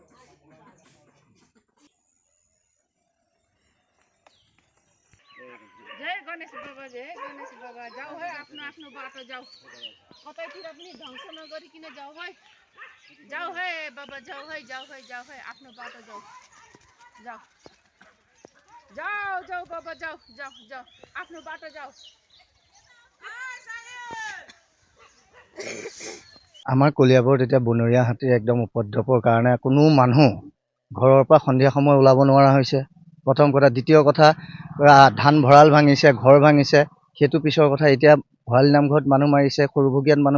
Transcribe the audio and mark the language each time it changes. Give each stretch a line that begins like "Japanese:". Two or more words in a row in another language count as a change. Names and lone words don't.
Nepali: जय गणेश बाबा जाओ है आफ्नो आफ्नो बाटो जाओ कतैतिर पनि ध्वंस नगरिकिन जाओ है बाबा जाओ है आफ्नो बाटो जाओ जाओ जाओ जाओ बाबा जाओ जाओ जाओ आफ्नो बाटो जाओ
Assamese: আমাৰ কলিয়াবৰত এতিয়া বনৰীয়া হাতীৰ একদম উপদ্ৰৱৰ কাৰণে কোনো মানুহ ঘৰৰ পৰা সন্ধিয়া সময় ওলাব নোৱাৰা হৈছে প্ৰথম কথা দ্বিতীয় কথা ধান ভঁৰাল ভাঙিছে ঘৰ ভাঙিছে সেইটো পিছৰ কথা এতিয়া ভঁৰাল নামঘৰত মানুহ মাৰিছে সৰুভগীয়াত মানুহ